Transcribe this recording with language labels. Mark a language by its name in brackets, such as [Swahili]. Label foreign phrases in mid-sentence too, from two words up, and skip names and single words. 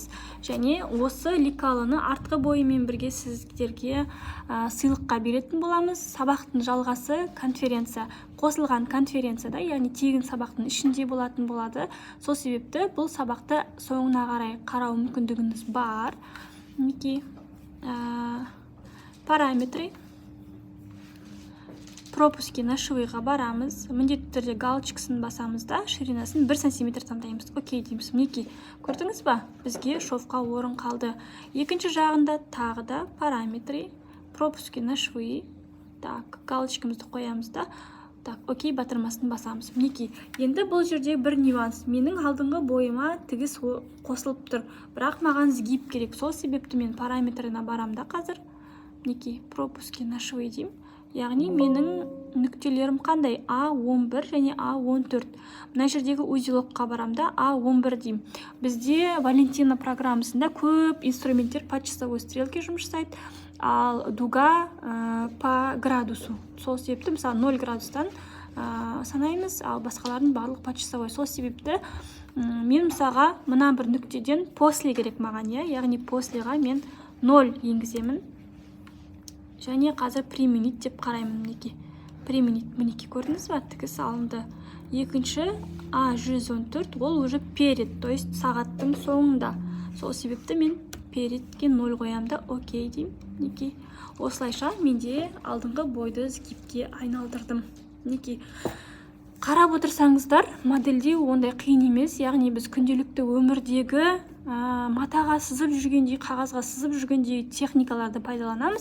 [Kazakh] Және осы лекалыны артқы бойымен бірге сіздерге сыйлыққа беретін боламыз. Сабақтың жалғасы конференция. Қосылған конференцияда, яғни тегін сабақтың ішінде болатын болады. Сол себепті бұл сабақты соңына қарай қарау мүмкіндігіңіз бар. Мінекей параметры. [Russian] Пропуски на швыға барамыз. [Kazakh] Міндетті түрде галочкасын басамыз да, ширинасын 1 сантиметр таңдаймыз. Окей дейміз. Мінекей, көрдіңіз ба? Бізге шовқа орын қалды. Екінші жағында тағы да [Russian] параметры, пропуски на швы. [Kazakh] Так, галочкамызды қоямыз да. Так, окей батырмасын басамыз. Мінекей, енді бұл жерде бір нюанс. Менің алдыңғы бойыма тігіс қосылып тұр. Бірақ маған сгиб керек. Сол себепті мен параметрына барам да қазір. Мінекей, [Russian] пропуски на швы деймін. [Kazakh] Яғни менің нүктелерім қандай? А11 және А14. Мына жердегі узелокқа барамда А11 деймін. Бізде Валентина программасында көп инструменттер [Russian] по часовой стрелке [Kazakh] жұмыс жасайды, ал дуга [Russian] по градусу. [Kazakh] Сол себепті мысалы 0 градустан санаймыз, ал басқалардың барлық [Russian] по часовой. [Kazakh] Сол себепті мен мысалға мына бір нүктеден после керек маған, яғни послеға мен 0 енгіземін. Және қазір применить деп қараймын. Мінекей. Применить. Мінекей, көрдіңіз ба? Тігіс алынды. Екінші А114, ол [Russian] уже перед, то есть [Kazakh] сағаттың соңында. Сол себепті мен передке 0 қоямда. Окей деймін. Мінекей. Осылайша менде алдыңғы бойды сгибке айналдырдым. Мінекей. Қарап отырсаңыздар, модельдеу ондай қиын емес. Яғни біз күнделікті өмірдегі матаға сызып жүргендей, қағазға сызып жүргендей техникаларды пайдаланамыз.